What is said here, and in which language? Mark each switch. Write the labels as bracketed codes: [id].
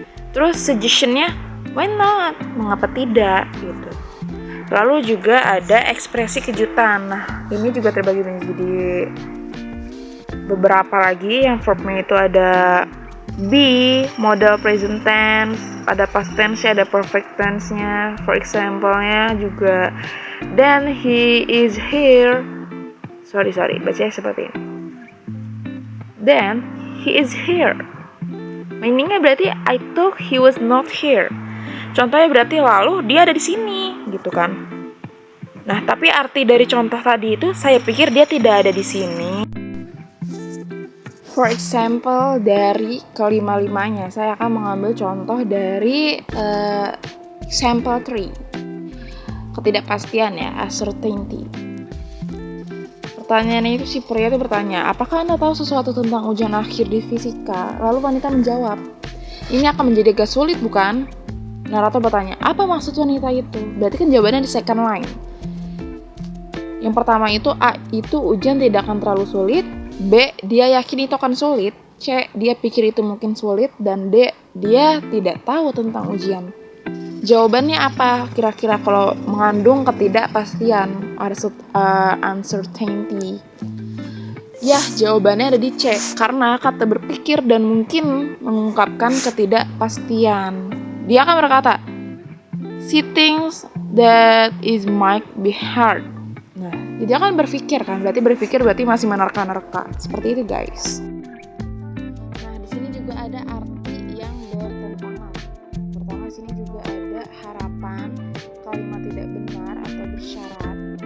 [id] Terus suggestion-nya [en] why not? [id] Mengapa tidak gitu. Lalu juga ada ekspresi kejutan. Nah, ini juga terbagi menjadi beberapa lagi. Yang verbnya itu ada be, modal present tense, ada past tense, ada perfect tense-nya. [en] For example-nya [id] juga [en] then he is here. Sorry, [id] bacanya seperti ini. [en] Then he is here. Meaning-nya [id] berarti [en] I thought he was not here. [id] Contohnya berarti lalu dia ada di sini, gitu kan. Nah, tapi arti dari contoh tadi itu saya pikir dia tidak ada di sini. [en] For example, [id] dari kelima-limanya saya akan mengambil contoh dari example 3. Ketidakpastian ya, uncertainty. Pertanyaannya itu si pria itu bertanya, apakah Anda tahu sesuatu tentang ujian akhir di fisika? Lalu wanita menjawab, ini akan menjadi agak sulit bukan? Narator bertanya, apa maksud wanita itu? Berarti kan jawabannya di second line. Yang pertama itu A, itu ujian tidak akan terlalu sulit. B, dia yakin itu akan sulit. C, dia pikir itu mungkin sulit. Dan D, dia tidak tahu tentang ujian. Jawabannya apa? Kira-kira kalau mengandung ketidakpastian, uncertainty. Ya, jawabannya ada di C, karena kata berpikir dan mungkin mengungkapkan ketidakpastian. Dia akan berkata, [en] she thinks that it might be hard. [id] Nah, dia akan berpikir kan, berarti masih menerka-nerka. Seperti itu, guys. Nah, di sini juga ada arti yang bertentangan. Pertama, di sini juga ada harapan, kalimat tidak benar atau bersyarat.